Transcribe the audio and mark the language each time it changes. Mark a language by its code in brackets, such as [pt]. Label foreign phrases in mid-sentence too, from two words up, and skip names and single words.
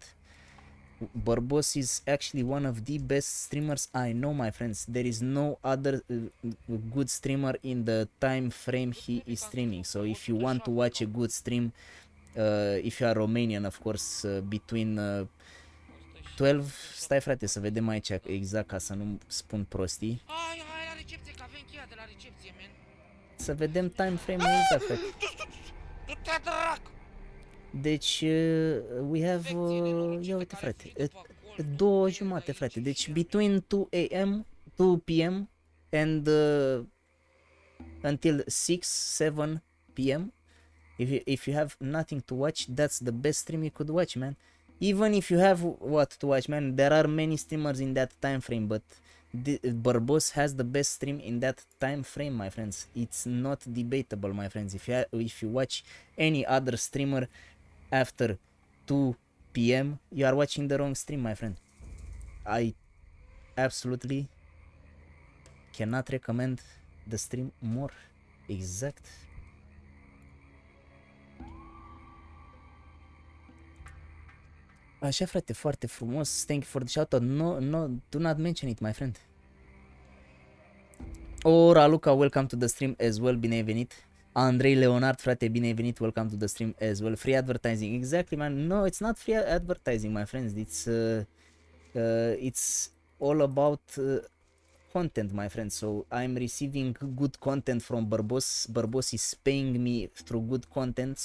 [en] Barbos is actually one of the best streamers I know, my friends. There is no other good streamer in the time frame he is streaming. So if you want to watch a good stream, if you are Romanian, of course, between 12, [ro] stai frate să vedem aici exact ca să nu spun prostii. Hai la recepție, că avem cheia de la recepție, man. Să vedem [en] time frame- [ro] ul exact, frate. Du-te drac! Deci, [en] we have, [ro] ia uite frate, 2:30 frate, deci [en] between 2 p.m. and until 6-7 p.m. If you have nothing to watch, that's the best stream you could watch, man. Even if you have what to watch, man, there are many streamers in that time frame, but Barbos has the best stream in that time frame, my friends. It's not debatable, my friends. If you watch any other streamer after 2 p.m., you are watching the wrong stream, my friend. I absolutely cannot recommend the stream more. [ro] Exact. Așa, frate, foarte frumos. [en] Thank you for the shoutout. No, do not mention it, my friend. Oh, Raluca, welcome to the stream as well. [ro] Bine ai venit. Andrei Leonard, frate, bine ai venit. [en] Welcome to the stream as well. Free advertising. Exactly, man. No, it's not free advertising, my friends. It's all about content, my friends. So I'm receiving good content from Barbos. Barbos is paying me through good content.